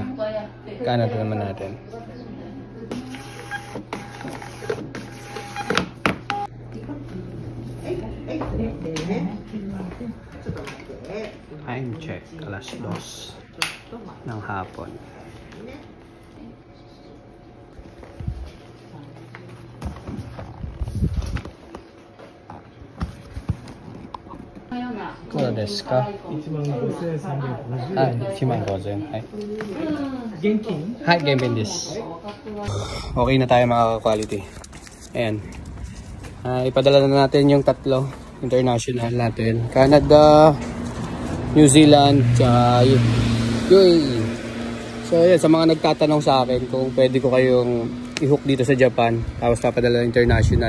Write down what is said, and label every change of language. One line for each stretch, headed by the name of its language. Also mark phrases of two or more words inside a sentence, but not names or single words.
Filipino: Canada naman natin. Time check, 2:00 ng hapon.
Japanese: くら です か? 15,350 円。はい、15,000円。はい。現金？はい、現金です。
Filipino: Okay na tayo mga quality. Ayan. Ipadala na natin yung 3 international natin. Canada, New Zealand, UAE. So ayan, sa mga nagtatanong sa akin kung pwede ko kayong i-hook dito sa Japan, tapos papadala international.